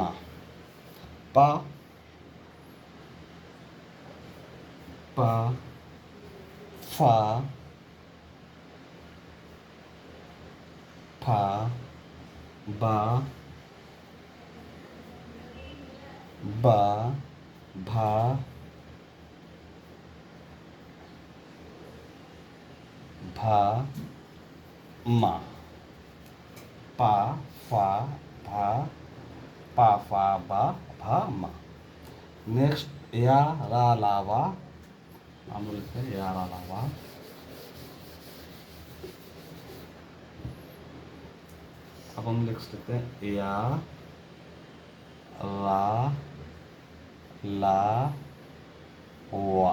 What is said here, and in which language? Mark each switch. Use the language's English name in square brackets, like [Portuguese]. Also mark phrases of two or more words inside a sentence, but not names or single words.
[Hindi] पा, पा, फा, फा, बा, बा, भा, भा, मा। पा, फा, भा, पा, फा, बा, भा, मा। नेक्स्ट या, रा, ला, वा। हम लिखते हैं या, रा, ला, वा। अब हम लिख सकते हैं या, रा, ला, वा।